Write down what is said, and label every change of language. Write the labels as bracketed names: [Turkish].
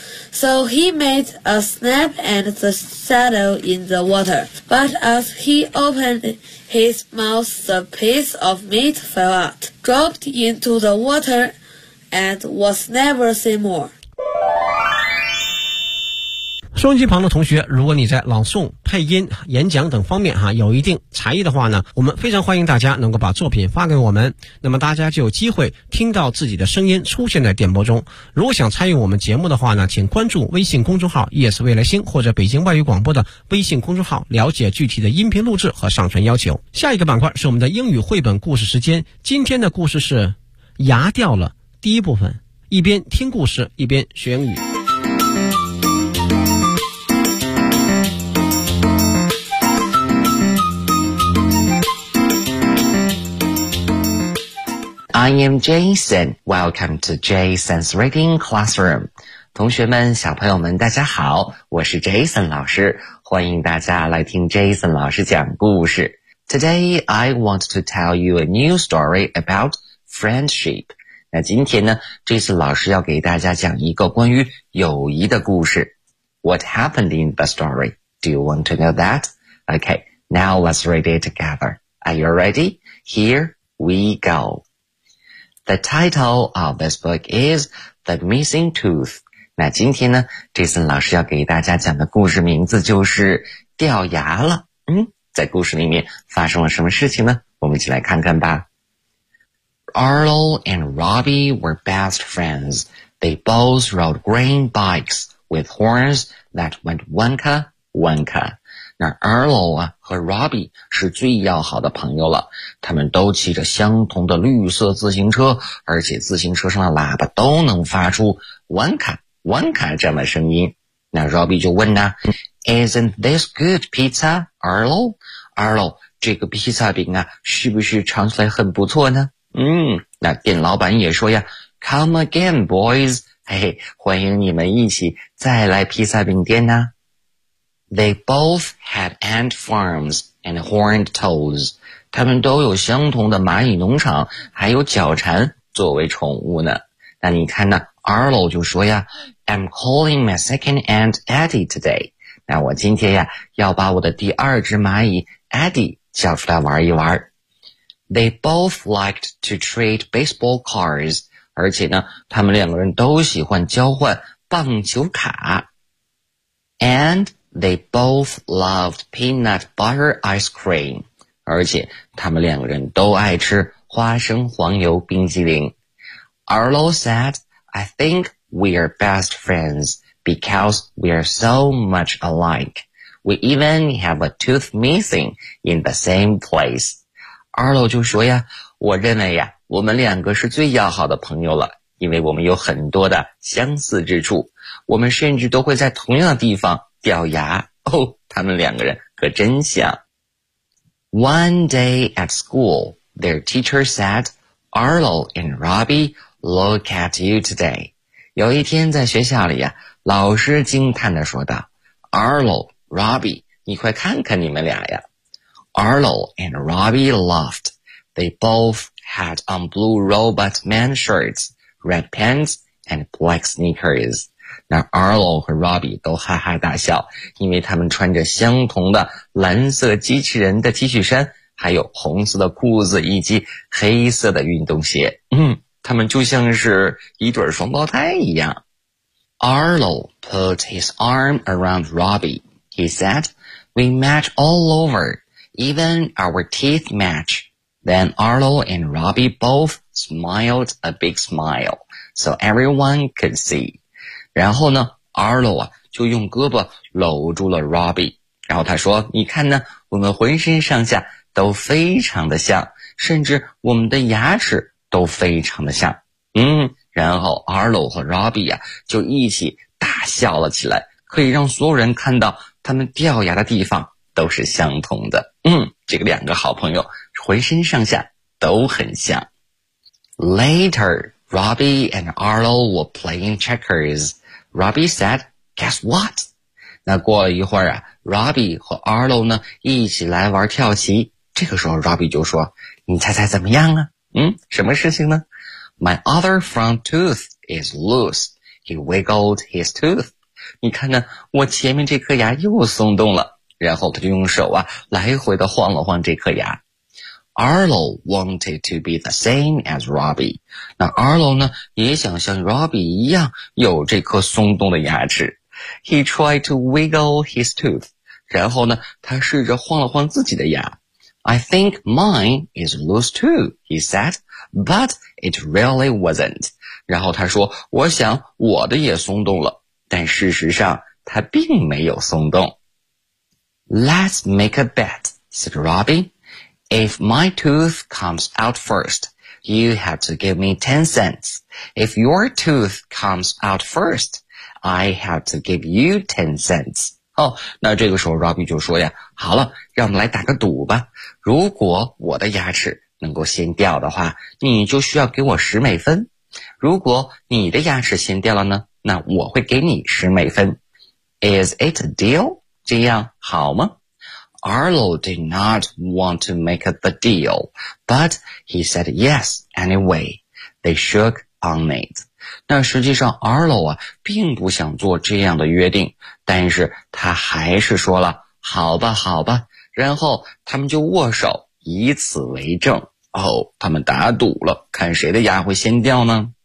[English] So he made a snap at the shadow in the water. But as he opened his mouth, the piece of meat fell out, dropped into the water, and was never seen more. [Chinese] 收音机旁的同学，如果你在朗诵、配音、演讲等方面哈有一定才艺的话呢，我们非常欢迎大家能够把作品发给我们，那么大家就有机会听到自己的声音出现在电波中。如果想参与我们节目的话呢，请关注微信公众号 ES 未来星或者北京外语广播的微信公众号，了解具体的音频录制和上传要求。下一个板块是我们的英语绘本故事时间，今天的故事是牙掉了第一部分，一边听故事一边学英语。 [English] I am Jason. Welcome to Jason's Reading Classroom. [Chinese] 同学们，小朋友们，大家好，我是 Jason 老师，欢迎大家来听 Jason 老师讲故事。 [English] Today, I want to tell you a new story about friendship. [Chinese] 那今天呢 ,Jason 老师要给大家讲一个关于友谊的故事。 [English] What happened in the story? Do you want to know that? Okay, now let's read it together. Are you ready? Here we go. The title of this book is The Missing Tooth. [Chinese] 那今天呢 ,Jason 老师要给大家讲的故事名字就是掉牙了。嗯，在故事里面发生了什么事情呢？我们一起来看看吧。 [English] Arlo and Robbie were best friends. They both rode green bikes with horns that went wonka, wonka. [Chinese] 那 Arlo 啊和 Robbie 是最要好的朋友了，他们都骑着相同的绿色自行车，而且自行车上的喇叭都能发出 Wonka Wonka 这样的声音。那 Robbie 就问呢 [English] ，Isn't this good pizza, Arlo? [Chinese] Arlo， 这个披萨饼啊，是不是尝起来很不错呢？嗯，那店老板也说呀 ， [English] Come again, boys， [Chinese] 嘿嘿，欢迎你们一起再来披萨饼店呢。 [English] They both had ant farms and horned toads. [Chinese] 他们都有相同的蚂蚁农场，还有角蝉作为宠物呢。那你看呢 ,Arlo 就说呀 [English] ,I'm calling my second aunt Addie today. [Chinese] 那我今天呀要把我的第二只蚂蚁 Addie 叫出来玩一玩。 [English] They both liked to trade baseball cards, [Chinese] 而且呢他们两个人都喜欢交换棒球卡。 [English] And they both loved peanut butter ice cream, [Chinese] 而且他们两个人都爱吃花生黄油冰激凌。 [English] Arlo said, I think we are best friends because we are so much alike. We even have a tooth missing in the same place. [Chinese] Arlo 就说呀，我认为呀，我们两个是最要好的朋友了，因为我们有很多的相似之处。我们甚至都会在同样的地方掉牙。哦，他们两个人可真像。 [English] One day at school, their teacher said, Arlo and Robbie,Look at you today. [Chinese] 有一天在学校里啊，老师惊叹地说道 ,Arlo, Robbie, 你快看看你们俩呀。 [English] Arlo and Robbie laughed. They both had on blue robot man shirts, red pants, and black sneakers. [Chinese] 那 Arlo 和 Robbie 都哈哈大笑，因为他们穿着相同的蓝色机器人的 T 恤衫，还有红色的裤子以及黑色的运动鞋。他们就像是一对双胞胎一样。 [English] Arlo put his arm around Robbie. He said, We match all over, even our teeth match. Then Arlo and Robbie both smiled a big smile, so everyone could see. [Chinese] 然后呢 ,Arlo 啊就用胳膊搂住了 Robbie。然后他说你看呢我们浑身上下都非常的像甚至我们的牙齿都非常的像。然后 Arlo 和 Robbie 啊就一起大笑了起来，可以让所有人看到他们掉牙的地方都是相同的。这个两个好朋友浑身上下都很像。 [English] Later, Robbie and Arlo were playing checkers. Robbie said, Guess what? [Chinese] 那过了一会儿啊， Robbie 和 Arlo 呢一起来玩跳棋。这个时候 Robbie 就说，你猜猜怎么样啊？什么事情呢 ? [English] My other front tooth is loose. He wiggled his tooth. [Chinese] 你看呢我前面这颗牙又松动了。然后他就用手啊来回的晃了晃这颗牙。 [English] Arlo wanted to be the same as Robbie. [Chinese] 那 Arlo 呢也想像 Robbie 一样有这颗松动的牙齿。 [English] He tried to wiggle his tooth. [Chinese] 然后呢他试着晃了晃自己的牙。 [English] I think mine is loose too, he said, but it really wasn't. [Chinese] 然后他说，我想我的也松动了，但事实上他并没有松动。 [English] Let's make a bet, said Robbie. If my tooth comes out first, you have to give me 10 cents. If your tooth comes out first, I have to give you 10 cents. [Chinese] 哦，那这个时候 Robbie 就说呀，好了，让我们来打个赌吧。如果我的牙齿能够先掉的话，你就需要给我十美分。如果你的牙齿先掉了呢，那我会给你十美分。 [English] Is it a deal? [Chinese] 这样好吗？ [English] Arlo did not want to make the deal, but he said yes anyway. They shook on it. [Chinese] 那实际上 Arlo 啊并不想做这样的约定，但是他还是说了好吧好吧，然后他们就握手以此为证。哦，他们打赌了，看谁的牙会先掉呢。